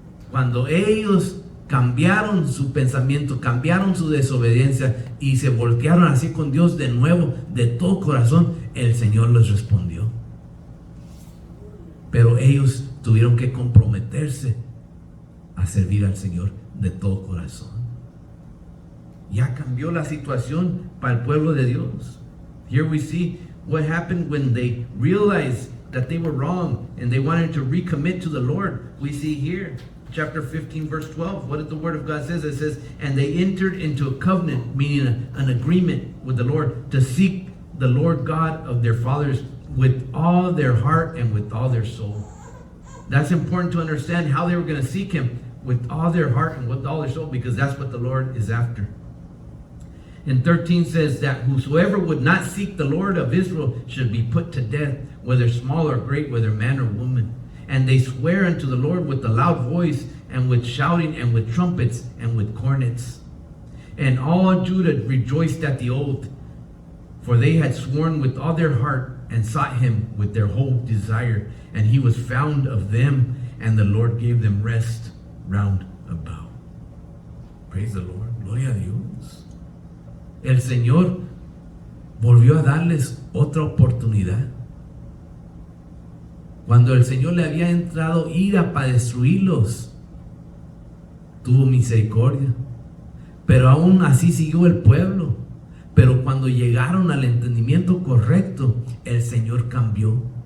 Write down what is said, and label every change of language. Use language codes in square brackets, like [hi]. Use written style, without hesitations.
[es] Cuando ellos cambiaron su pensamiento, cambiaron su desobediencia y se voltearon así con Dios de nuevo, de todo corazón, el Señor les respondió. Pero ellos tuvieron que comprometerse a servir al Señor de todo corazón. Ya cambió la situación para el pueblo de Dios. [en] Here we see what happened when they realized that they were wrong and they wanted to recommit to the Lord. We see here, chapter 15, verse 12, what did the Word of God says? It says, and they entered into a covenant, meaning an agreement with the Lord, to seek the Lord God of their fathers with all their heart and with all their soul. That's important to understand how they were going to seek Him with all their heart and with all their soul, because that's what the Lord is after. And 13 says that whosoever would not seek the Lord of Israel should be put to death, whether small or great, whether man or woman. And they swear unto the Lord with a loud voice, and with shouting, and with trumpets, and with cornets. And all Judah rejoiced at the oath, for they had sworn with all their heart, and sought Him with their whole desire. And He was found of them, and the Lord gave them rest round about. Praise the Lord. [es] Gloria a Dios. El Señor volvió a darles otra oportunidad. Cuando el Señor le había entrado ira para destruirlos, tuvo misericordia. Pero aún así siguió el pueblo. Pero cuando llegaron al entendimiento correcto, el Señor cambió.